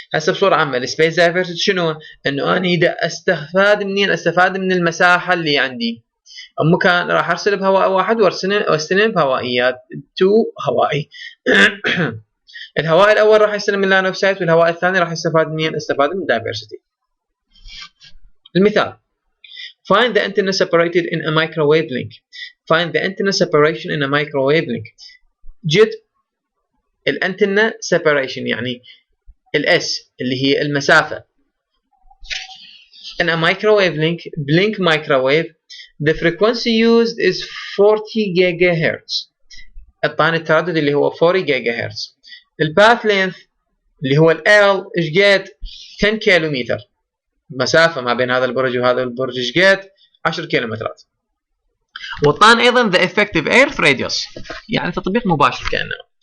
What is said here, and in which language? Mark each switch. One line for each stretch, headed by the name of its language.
Arabic: هسه بصوره عامه السبيس دايفرسيتي شنو؟ انه انا اذا استفاد منين؟ استفاد من المساحه اللي عندي. مكان راح ارسل بهواء واحد واستلم بهوائيات 2 هوائي. الهواء الاول راح يستلم من اللاين اوف سايت، والهواء الثاني راح يستفاد منين؟ استفاد من الدايفرسيتي.
English: المثال: find the antenna separated in a microwave link. find the antenna separation in a microwave link.
Arabic: جد الانتنة separation يعني الاس اللي هي المسافة.
English: in a microwave link microwave the frequency used is 40 GHz.
Arabic: الطان التردد اللي هو 40 GHz. الباث length اللي هو ال L ايش قد؟ 10 كيلومتر. مسافة ما بين هذا البرج وهذا البرج ايش قد؟ 10 كيلومترات. والطان ايضا
English: the effective earth radius،
Arabic: يعني تطبيق مباشر كانه.